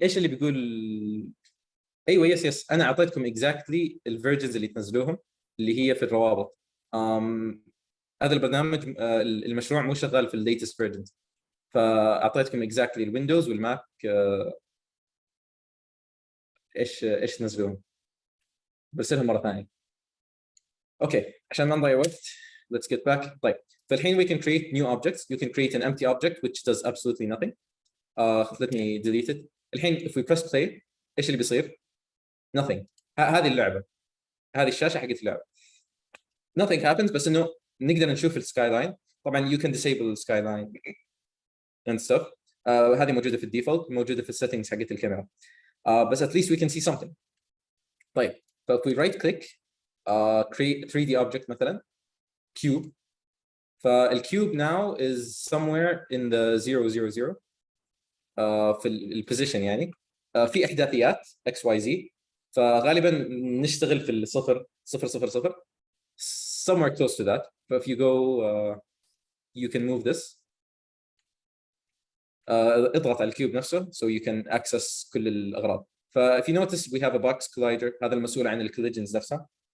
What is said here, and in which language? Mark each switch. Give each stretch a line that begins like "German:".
Arabic: ايش اللي بيقول؟ ايوه يس انا اعطيتكم exactly الفيرجنز اللي تنزلوهم. اللي هي في الروابط. هذا البرنامج المشروع مو شغال في الليتست فيرجن، فاعطيتكم اكزاكتلي الويندوز والماك ايش تنزلون، برسلهم مره ثانيه. اوكي عشان ما نضيع وقت
English: let's get back.
Arabic: طيب فالحين
English: we can create new objects. You can create an empty object which does absolutely nothing. let me delete it. الحين if we press play
Arabic: ايش اللي بيصير؟
English: nothing.
Arabic: هذه اللعبه، هذه الشاشه حقت اللعبه.
English: nothing happens،
Arabic: بس انه نقدر نشوف السكاي لاين.
English: طبعا you can disable sky line and stuff.
Arabic: هذه موجوده في الديفولت، موجوده في السيتنجز حقت الكاميرا.
English: بس at least we can see something. طيب ف if we right click create 3D object مثلا cube. فالكيوب now is somewhere in the 0 0 0
Arabic: في البوزيشن يعني. في احداثيات XYZ، فغالبا نشتغل في الصفر 0 0 0
English: somewhere close to that. But if you go you can move this.
Arabic: اضغط على الكيوب نفسه
English: so you can access
Arabic: كل الاغراض.
English: ف if you notice we have a box collider،
Arabic: هذا المسؤول عن الكوليجنز نفسها.